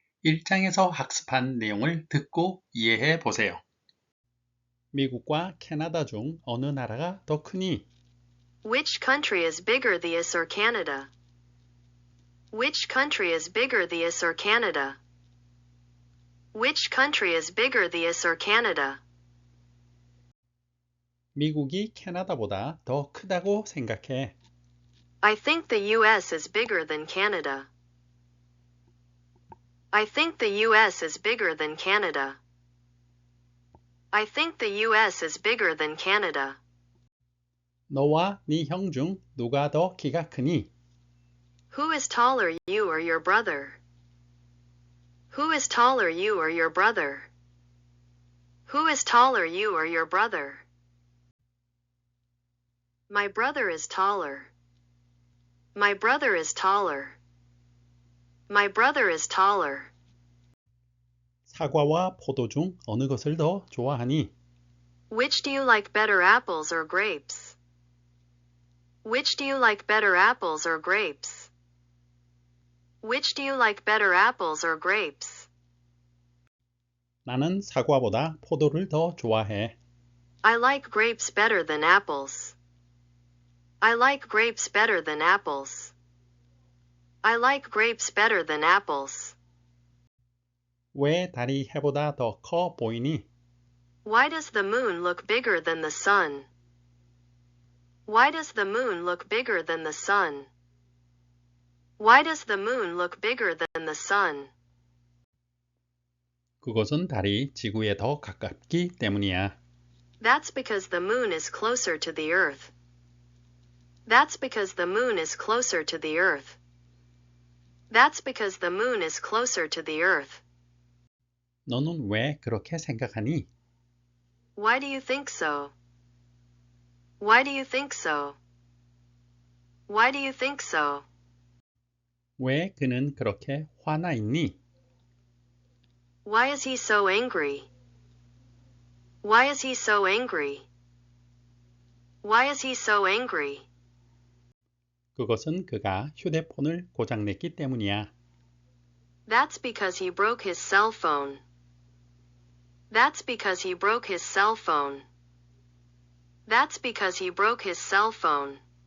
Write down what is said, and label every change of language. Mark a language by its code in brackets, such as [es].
[ko] 1장에서 학습한 내용을 듣고 이해해 보세요. 미국과 캐나다 중 어느 나라가 더 크니? [en] Which country is bigger, the US or Canada? Which country is bigger, the US or Canada? Which country is bigger, the US or Canada? [ko] 미국이 캐나다보다 더 크다고 생각해. [en] I think the US is bigger than Canada. I think the US is bigger than Canada. I think the US is bigger than Canada. [ko] 너와 네 형 중 누가 더 키가 크니? [en] Who is taller, you or your brother? Who is taller, you or your brother? Who is taller, you or your brother? My brother is taller. My brother is taller. My brother is taller. [ko] 사과와 포도 중 어느 것을 더 좋아하니? [en] Which do you like better, apples or grapes? Which do you like better, apples or grapes? Which do you like better, apples or grapes? [ko] 나는 사과보다 포도를 더 좋아해. [en] I like grapes better than apples. I like grapes better than apples. I like grapes better than apples. [ko] 왜 달이 해보다 더 커 보이니? [en] Why does the moon look bigger than the sun? Why does the moon look bigger than the sun? Why does the moon look bigger than the sun? [ko] 그것은 달이 지구에 더 가깝기 때문이야. [en] That's because the moon is closer to the earth. That's because the moon is closer to the earth. That's because the moon is closer to the earth. [ko] 너는 왜 그렇게 생각하니? [en] Why do you think so? Why do you think so? Why do you think so? [ko] 왜 그는 그렇게 화나 있니? [en] Why is he so angry? Why is he so angry? Why is he so angry? [ko] 그것은 그가 휴대폰을 고장냈기 때문이야. [en] That's because he broke his cell phone. That's because he broke his cell phone. That's because he broke his cell phone.